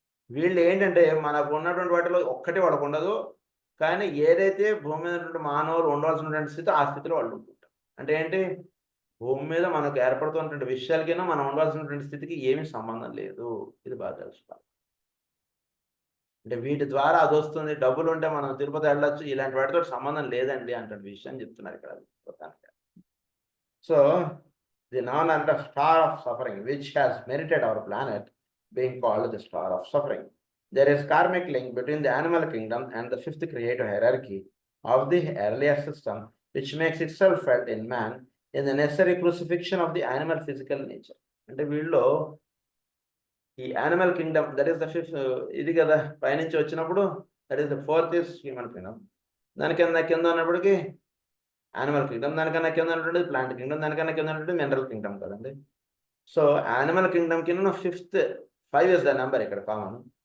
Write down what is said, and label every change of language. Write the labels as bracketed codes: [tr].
[te] వీళ్ళు ఏంటంటే మనకు ఉన్నటువంటి వాటిలో ఒక్కటి వాళ్ళకుండదు. కానీ ఏదైతే భూమి మీద ఉన్నటువంటి మానవులు ఉండవలసినటువంటి స్థితి, ఆ స్థితిలో వాళ్ళు ఉంటుంటారు. అంటే ఏంటి? భూమి మీద మనకు ఏర్పడుతున్నటువంటి విషయాలకిను మనం ఉండవలసినటువంటి స్థితికి ఏమీ సంబంధం లేదు. ఇది బాగా తెలుసుకోవాలి. అంటే వీటి ద్వారా అదొస్తుంది. డబ్బులుంటే మనం తిరుపతి వెళ్ళొచ్చు. ఇలాంటి వాటితో సంబంధం లేదండి అన్నటువంటి విషయం చెప్తున్నారు ఇక్కడ మొత్తానికి. [en] So the known and the star of suffering which has merited our planet being called the star of suffering. There is karmic link between the animal kingdom and the fifth creative hierarchy of the earlier system, which makes itself felt in man in the necessary crucifixion of the animal physical nature. [te] అంటే వీళ్ళు ఈ animal Kingdom [en] that is the fifth [te] ఇది కదా పైనుంచి వచ్చినప్పుడు [en] That is the fourth is human kingdom. [te] కింద ఉన్నప్పటికీ animal Kingdom, దానికన్నా కింద ఉన్నటువంటిది ప్లాంట్ కింగ్డమ్, దానికన్నా కింద ఉన్నటువంటిది మినరల్ కింగ్డమ్ కదండి. సో యానిమల్ కింగ్డమ్ కింద ఫిఫ్త్ [en] 5 is the number [te] ఇక్కడ కామన్.